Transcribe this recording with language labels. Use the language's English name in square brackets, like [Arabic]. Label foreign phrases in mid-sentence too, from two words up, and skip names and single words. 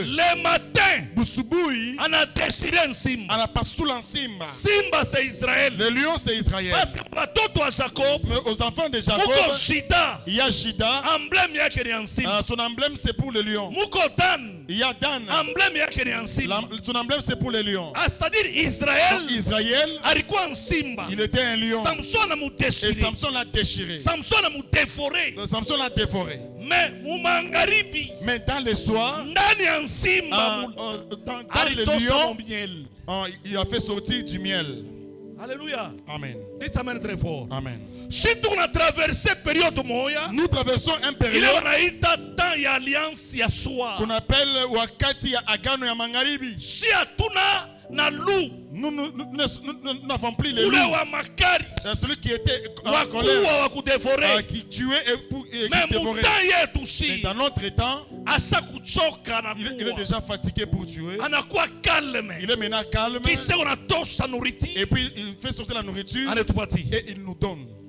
[French] Le matin, on a déchiré un simba. Simba c'est Israël. Le lion c'est Israël. Parce que mais aux enfants de Jacob, il y a Jida. Son emblème c'est pour le lion. Il y a Dan. [Swahili] Emblème yake ni ya simba. [French] Son emblème c'est pour les lions. C'est-à-dire Israël. Israël. [Swahili] Alikuwa simba. [French] Il était un lion. Samson a mu déchiré. Et Samson l'a déchiré. Samson a mu dévoré. Samson l'a dévoré. [Swahili] Mais mu magharibi. [French] Mais dans le soir. [Swahili] Ndani ya simba. [French] Dans le lion. Il a fait sortir du miel. Alléluia. Amen. Dites amen très fort. Amen. Si on a traversé période moya, nous traversons un période. Il y a temps ya alliance ya soir. Qu'on appelle [Swahili] wakati ya agano ya magharibi. Si atuna na loup. [French] Nous n'avons plus les loups. Celui qui était en colère, qui tuait et qui dévorait. Mais dans notre temps, il est déjà fatigué pour tuer. Il est maintenant calme. Et puis il fait sortir la nourriture et il nous donne.